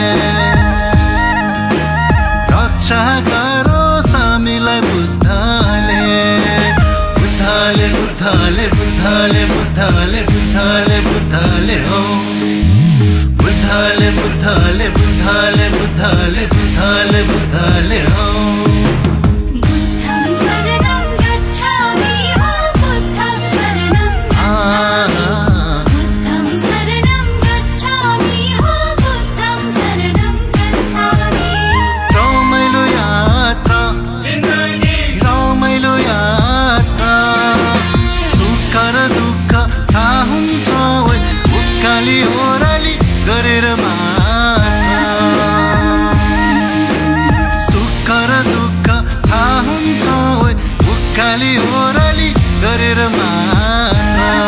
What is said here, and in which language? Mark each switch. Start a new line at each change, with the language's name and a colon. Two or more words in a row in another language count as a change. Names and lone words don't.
Nepali: रक्षा गरो सामीलाई बुद्धले बुद्धले बुद्धले बुद्धले बुद्धले बुद्धले बुद्धले हो बुद्धले बुद्धले बुद्धले बुद्धले बुद्धले बुद्धले हो
Pali: बुद्धं शरणं गच्छामि हो बुद्धं शरणं बुद्धं शरणं गच्छामि हो बुद्धं शरणं गच्छामि
Nepali: रमाइलो यात्रा जिन्दगी रमाइलो यात्रा सुख र दुःख थाहा हुन्छ उकाली ओह्राली गरेर मात्र सुख र दुःख थाहा हुन्छ उकाली ओह्राली गरेर मात्र